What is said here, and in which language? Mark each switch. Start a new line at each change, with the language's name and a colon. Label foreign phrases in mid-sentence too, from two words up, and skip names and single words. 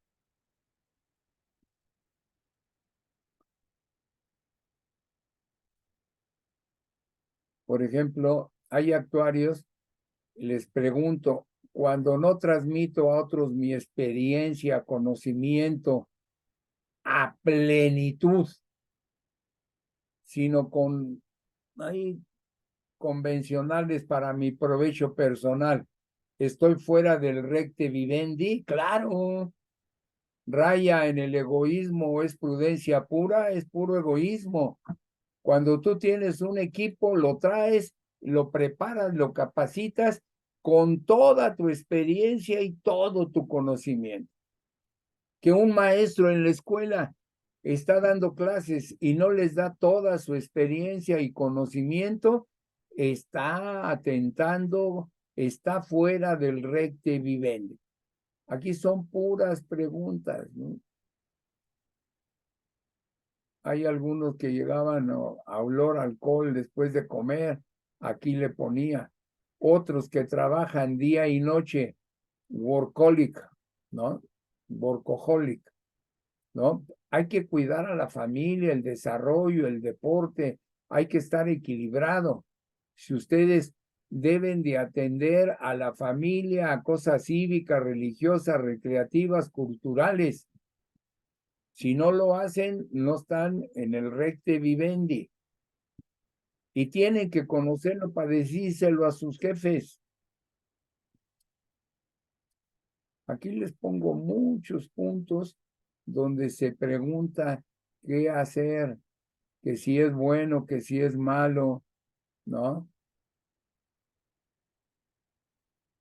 Spanish: Por ejemplo, hay actuarios, les pregunto, cuando no transmito a otros mi experiencia, conocimiento a plenitud, sino con ahí convencionales para mi provecho personal, ¿estoy fuera del
Latin: recte vivendi?
Spanish: Claro. Raya en el egoísmo, es prudencia pura, es puro egoísmo. Cuando tú tienes un equipo, lo traes, lo preparas, lo capacitas con toda tu experiencia y todo tu conocimiento. Que un maestro en la escuela está dando clases y no les da toda su experiencia y conocimiento, está atentando, está fuera del
Latin: recte vivendi.
Spanish: Aquí son puras preguntas, ¿no? Hay algunos que llegaban a olor a alcohol después de comer, aquí le ponía. Otros que trabajan día y noche, workaholic, ¿no? Workaholic, ¿no? Hay que cuidar a la familia, el desarrollo, el deporte, hay que estar equilibrado. Si ustedes deben de atender a la familia, a cosas cívicas, religiosas, recreativas, culturales, si no lo hacen, no están en el
Latin: recte vivendi.
Spanish: Y tienen que conocerlo para decírselo a sus jefes. Aquí les pongo muchos puntos donde se pregunta qué hacer, que si es bueno, que si es malo, ¿no?